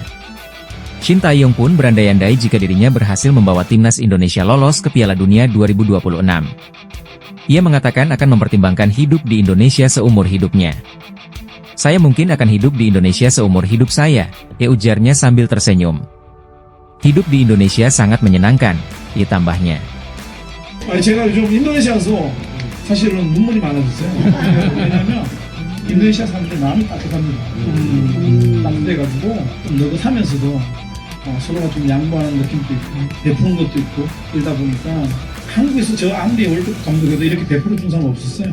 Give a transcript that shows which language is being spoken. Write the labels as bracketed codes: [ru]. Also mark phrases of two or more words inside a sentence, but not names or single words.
[id] Shin Tae-yong pun berandai-andai jika dirinya berhasil membawa timnas Indonesia lolos ke Piala Dunia 2026. Ia mengatakan akan mempertimbangkan hidup di Indonesia seumur hidupnya. Saya mungkin akan hidup di Indonesia seumur hidup saya, ujarnya sambil tersenyum. Hidup di Indonesia sangat menyenangkan, tambahnya. [ko] 제가 요즘 인도네시아에서 사실은 눈물이 많아졌어요. 왜냐면 인도네시아 사람들이 마음이 따뜻합니다. 따뜻해가지고 좀 느긋하면서도 서로가 좀 양보하는 느낌도 있고 베푸는 것도 있고 이러다 보니까 한국에서 저 아무리 월드컵 감독해도 이렇게 베풀어 준 사람 없었어요.